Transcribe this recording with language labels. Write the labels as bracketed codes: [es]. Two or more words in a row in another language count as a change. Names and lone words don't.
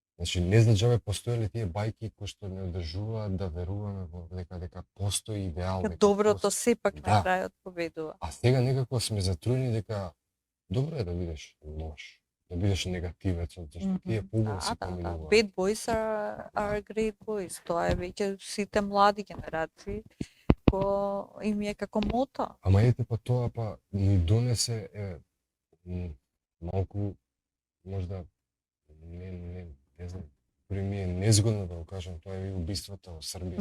[mk] Значи, не за џабе постоеле тие бајки кои што не одржуваат да веруваме во дека постои идеал, дека Доброто сепак на Да. крајот победува. А сега некако сме затруени дека добро е да бидеш лош, да бидеш негативец, зашто тие побун се Да. поминуваат. [en] Bad boys are great boys. [mk] Тоа е веќе сите млади генерации кој им е како мото. Ама ете па тоа па ни донесе малку можда не знам, дури ми е незгодно да го кажам, тоа е и убиството во Србија.